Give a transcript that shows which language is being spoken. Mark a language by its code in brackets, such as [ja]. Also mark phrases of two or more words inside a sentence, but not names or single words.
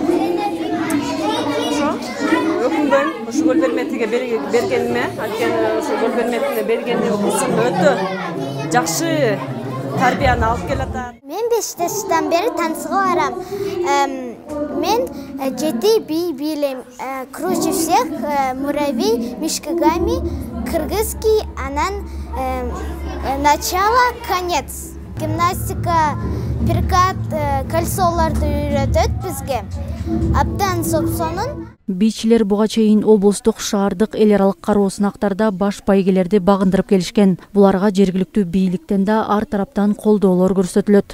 [ky] Ошо өкүнбөйм, ушу гол берметиге бергениме, анткени ушу гол берметине бергеним кызым өтө жакшы тарбияны алып келатат. Мен 5 жаштан бери танцыга барам. Мен 7 бий бийлейм. [ru] Круче всех, муравей, мишкагами, кыргызский, анан начало, конец. [ky] Гимнастика, перкат, кольцоларды үйрөтөт бизге. Абдан сопсонун. Бийчилер буга чейин облустук, шаардык, эл аралык кароо сынактарда баш байгелерди багындырып келишкен. Буларга жергиликтүү бийликтен да ар тараптан колдоолор көрсөтүлөт.